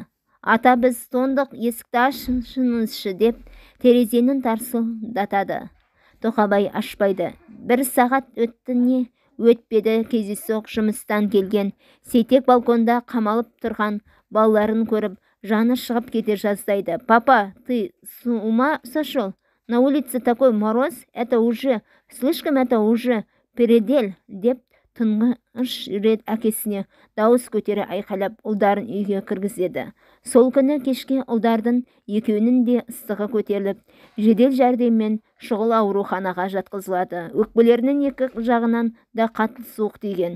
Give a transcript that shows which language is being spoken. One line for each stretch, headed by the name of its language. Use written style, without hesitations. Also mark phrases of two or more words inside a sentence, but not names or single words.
Kazakh: Ата, біз тондық, есікті ашыңызшы деп терезенің тарсылдатады. Тоқабай ашпайды. Бір сағат өтті не өтпеді, кездейсоқ жұмыстан келген Сейтек балконда қамалып тұрған балаларын көріп, жаны шығып кете жаздайды.
Russian: Папа, ты с ума сошел? На улице такой мороз, это уже, слишком, это уже передель
Kazakh: деп тұңғыш рет әкесіне дауыс көтере айқайлап ұлдарын үйге кіргізеді. Сол күні кешке ұлдардың екеуінің де ыстығы көтеріліп, жедел жәрдеммен шұғыл ауруханаға жатқызылады. Өкпелерінің екі жағынан да қатты суық тиген.